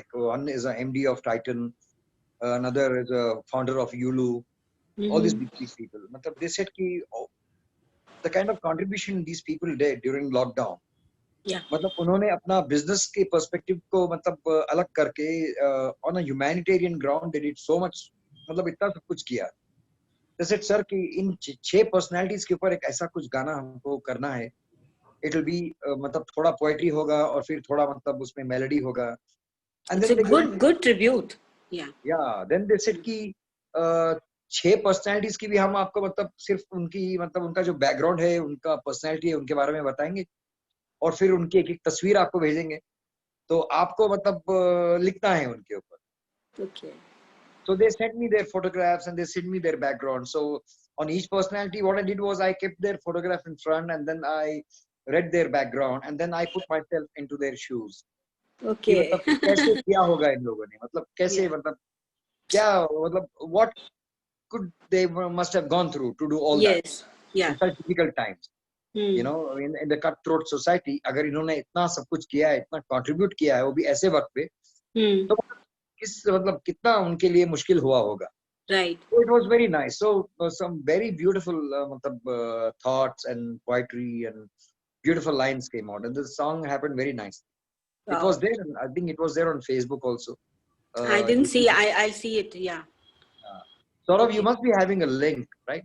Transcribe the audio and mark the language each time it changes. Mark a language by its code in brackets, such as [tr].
[en] Like one is an MD of Titan, another is a founder of Yulu. All these big people. They said the kind of contribution these people did during lockdown. Yeah. [hi] उन्होंने अपना [en] business के perspective [hi] को अलग करके [en] on a humanitarian ground they did so much. [hi] इतना सब कुछ किया. [en] They said, sir, [hi] कि इन 6 personalities के ऊपर एक ऐसा कुछ गाना हमको करना है. [en] It will be [hi] थोड़ा poetry होगा और फिर थोड़ा उसमें melody होगा. [en] And it's a good tribute. Yeah. Yeah. Then they said [hi] कि 6 personalities की भी हम आपको सिर्फ उनकी उनका जो background है, उनका personality है, उनके बारे में बताएंगे. और फिर उनकी एक तस्वीर आपको भेजेंगे, तो आपको लिखना है उनके ऊपर. [en] Okay. So they sent me their photographs and they sent me their background. So on each personality, what I did was I kept their photograph in front and then I read their background and then I put myself into their shoes. Okay. [hi] मतलब कैसे किया होगा इन लोगों ने, मतलब कैसे, मतलब क्या, मतलब [en] what could they must have gone through to do all that Yes. Yeah. in such difficult times. You know, in the cutthroat society, [hi] अगर इन्होंने इतना सब कुछ किया है, इतना contribute किया है, वो भी ऐसे वक्त पे, तो किस मतलब कितना उनके लिए मुश्किल हुआ होगा. [en] Right. So it was very nice. So some very beautiful thoughts and poetry and beautiful lines came out, and the song happened very nice. It was there. I think it was there on Facebook also. I didn't see. I'll see it. Yeah. Saurav, you must be having a link, right?